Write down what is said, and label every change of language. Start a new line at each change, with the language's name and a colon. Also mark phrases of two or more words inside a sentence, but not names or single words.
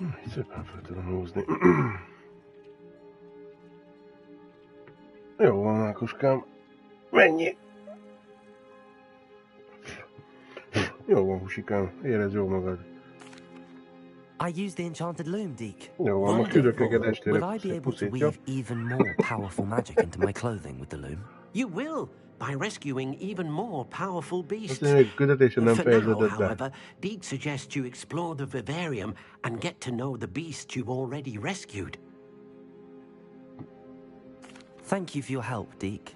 Hungarian: Szépen fel tudom húzni. Jó van, Mákoskám. Mennyi? Jó van, Husikám. Érezd jól magad.
English: I used the enchanted loom, Deke.
Hungarian: Jó van, most küldök neked estére
English: Will I be able to
Hungarian: puszit, jó?
English: weave even more powerful magic into my clothing with the loom? You will, by rescuing even more powerful beasts. For now, however, Deke suggests you explore the vivarium and get to know the beasts you've already rescued. Thank you for your help, Deke.